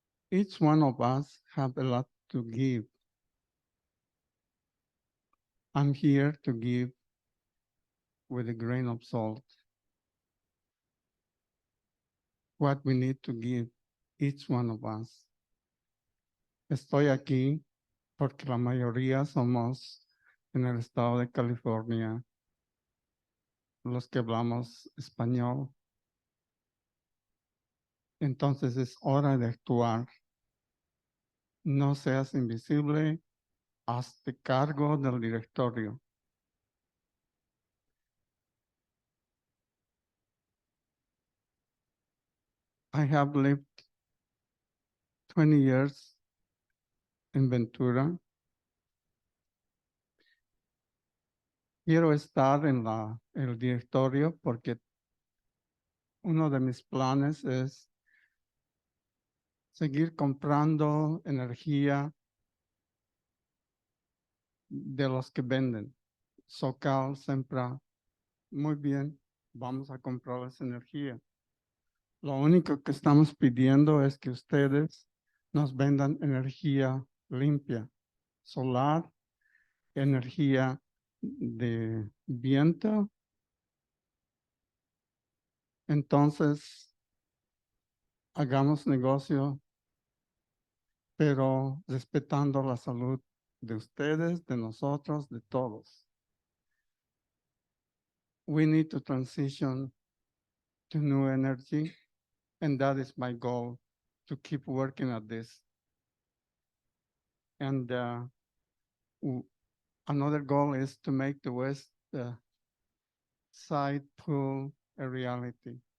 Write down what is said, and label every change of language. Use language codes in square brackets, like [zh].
[en] each one of us have a lot to give. I'm here to give with a grain of salt what we need to give, each one of us. [es] Estoy aquí porque la mayoría somos en el estado de California los que hablamos español. Entonces es hora de actuar. No seas invisible, hazte cargo del directorio. [en] I have lived 20 years en Ventura. [es] Quiero estar en el directorio porque uno de mis planes es seguir comprando energía de los que venden. Socal, Sempra, muy bien, vamos a comprarles energía. Lo único que estamos pidiendo es que ustedes nos vendan energía limpia, solar, energía de viento. Entonces, hagamos negocio, pero respetando la salud de ustedes, de nosotros, de todos. [en] We need to transition to new energy, and that is my goal, to keep working at this. And another goal is to make the West Side pool a reality.